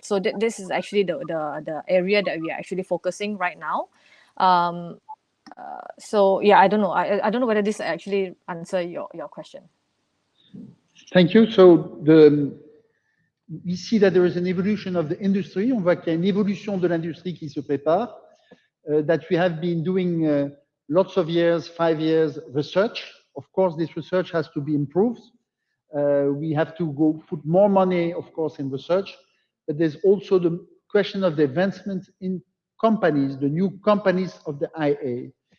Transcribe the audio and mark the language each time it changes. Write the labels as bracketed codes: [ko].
[en] So this is actually the area that we are actually focusing right now. So yeah, I don't know. I don't know whether this actually answer your question. Thank you. So we see that there is an evolution of the industry. [fr] On voit qu'il y a une évolution de l'industrie qui se prépare. [en] That we have been doing lots of years, 5 years research. Of course, this research has to be improved. We have to put more money, of course, in research. But there's also the question of the advancement in companies, the new companies of the IA.